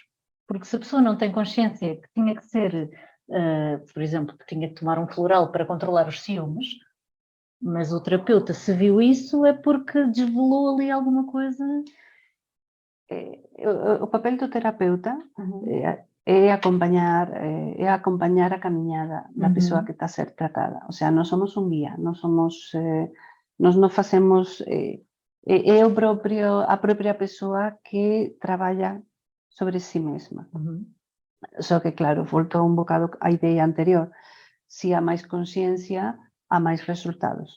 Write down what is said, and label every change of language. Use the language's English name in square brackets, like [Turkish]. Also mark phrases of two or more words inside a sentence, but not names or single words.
[Portuguese] Porque se a pessoa não tem consciência que tinha que ser, por exemplo, que tinha que tomar um floral para controlar os ciúmes, mas o terapeuta se viu isso é porque desvelou ali alguma coisa o papel do terapeuta é acompanhar a caminhada da pessoa que está a ser tratada. [Galician] O sea, non somos un guía, non facemos... É a propia persoa que traballa sobre si mesma. Só que, claro, volto un bocado á idea anterior. Si há máis consciencia, há máis resultados.